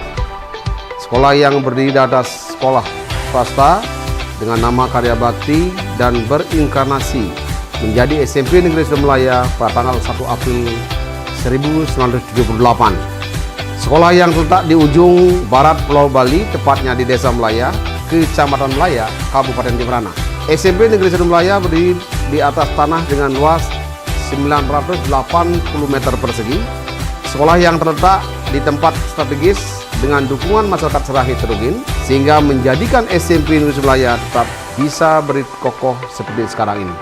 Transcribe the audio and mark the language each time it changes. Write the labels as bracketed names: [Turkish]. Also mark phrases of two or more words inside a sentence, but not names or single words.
[Indonesian] Sekolah yang berdiri di atas sekolah swasta dengan nama Karya Bakti dan berinkarnasi menjadi SMP Negeri 1 Melaya pada tanggal 1 April 1978. Sekolah yang terletak di ujung barat Pulau Bali, tepatnya di Desa Melaya, Kecamatan Melaya, Kabupaten Jemberana. SMP Negeri 1 Melaya berdiri di atas tanah dengan luas 980 meter persegi. Sekolah yang terletak di tempat strategis dengan dukungan masyarakat secara heterogen, sehingga menjadikan SMP Negeri 1 Melaya tetap bisa berkokoh seperti sekarang ini.